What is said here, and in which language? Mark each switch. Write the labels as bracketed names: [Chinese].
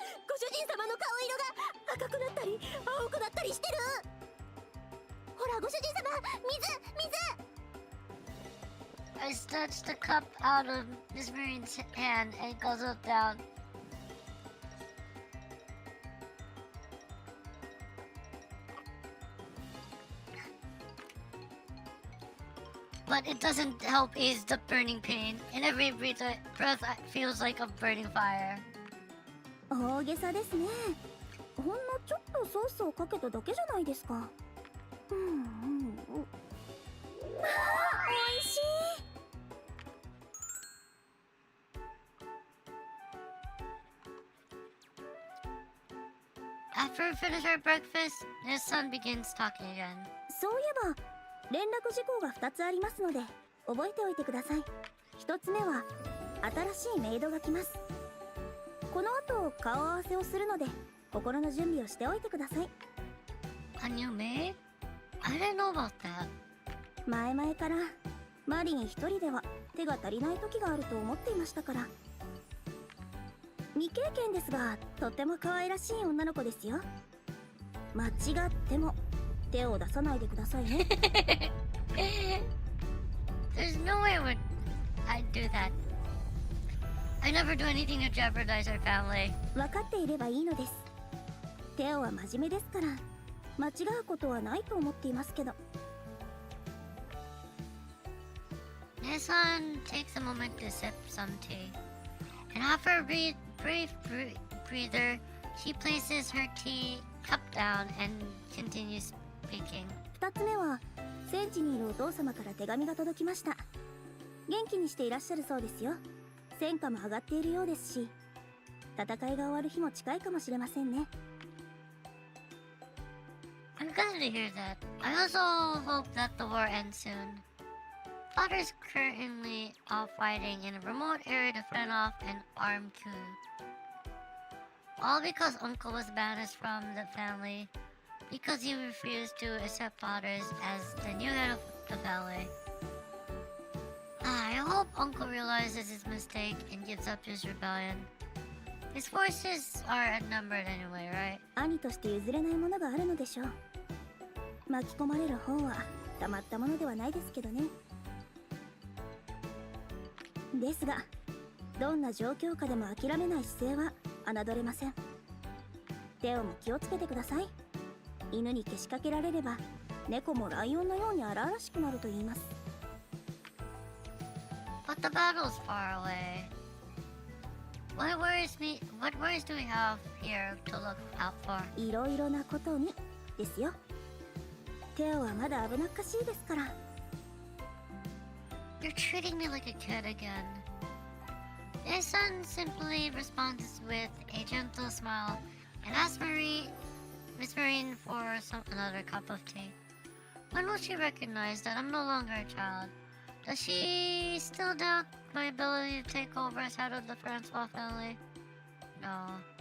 [Japanese] ご主人様の顔色が赤くなったり青くなったりしてる。ほらご主人様、水。 [English] I snatched the cup out of Miss Marine's hand and guzzled down. But it doesn't help ease the burning pain. In every breath feels like a burning fire. [Japanese] 大げさですね。ほんのちょっとソースをかけただけじゃないですか。まあ、美味しい。 [English] After we finish our breakfast, his son begins talking again. [Japanese] そういえば連絡事項が2つありますので覚えておいてください。 1つ目は新しいメイドが来ます。この後顔合わせをするので心の準備をしておいてください。 [English] A new maid? I didn't know about that. [Japanese] 前々からマリン一人では手が足りない時があると思っていましたから。未経験ですがとっても可愛らしい女の子ですよ。間違っても手を出さないでくださいね。 [English] There's no way I'd do that. I never do anything to jeopardize our family. [Japanese] 分かっていればいいのです。テオは真面目ですから間違うことはないと思っていますけど。 [English] His son takes a moment to sip some tea, and after a brief breather, she places her tea cup down and continues speaking. [Japanese] 2つ目は戦地にいるお父様から手紙が届きました。元気にしていらっしゃるそうですよ。戦果も上がっているようですし、戦いが終わる日も近いかもしれませんね。 [English] I'm glad to hear that. I also hope that the war ends soon. Father's currently off fighting in a remote area to fend off an armed coup. All because Uncle was banished from the family because he refused to accept Fathers as the new head of the family. I hope Uncle realizes his mistake and gives up his rebellion. His forces are outnumbered anyway, right? [Japanese] 兄として譲れないものがあるのでしょう。巻き込まれる方はたまったものではないですけどね。ですがどんな状況下でも諦めない姿勢は侮れません。テオも気をつけてください。犬にけしかけられれば猫もライオンのように荒々しくなると言います。 [English] But the battle's far away. What worries do we have here to look out for? [Japanese] いろいろなことにですよ。テオはまだ危なっかしいですから。 [English] You're treating me like a kid again. His son simply responds with a gentle smile and asks Miss Marine for another cup of tea. When will she recognize that I'm no longer a child? Does she still doubt my ability to take over as head of the Francois family? No.